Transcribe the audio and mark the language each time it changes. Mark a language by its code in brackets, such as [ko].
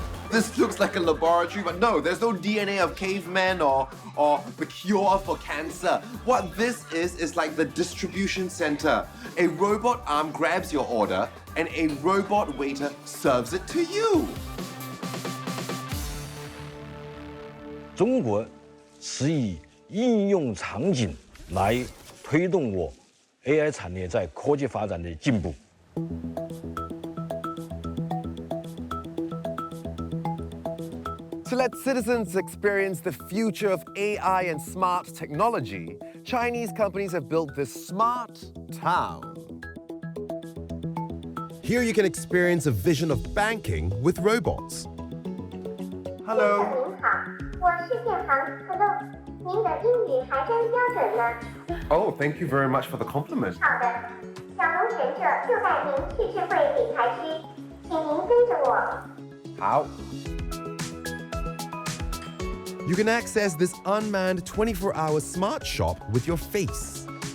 [en] This looks like a laboratory, but no, there's no DNA of cavemen or the cure for cancer. What this is like the distribution center. A robot arm grabs your order and a robot waiter serves it to you. [zh] 中国是以应用场景来推动我 AI 产业在科技发展的进步。 [en] To let citizens experience the future of AI and smart technology, Chinese companies have built this smart town. Here you can experience a vision of banking with robots. Hello. [zh] 您好，我是建行 Hello， 您的英语还真标准呢。 [en] Oh, thank you very much for the compliment. [zh] 好的，小龙神社就带您去智慧理财区，请您跟着我。好。 [en] You can access this unmanned 24-hour smart shop with your face.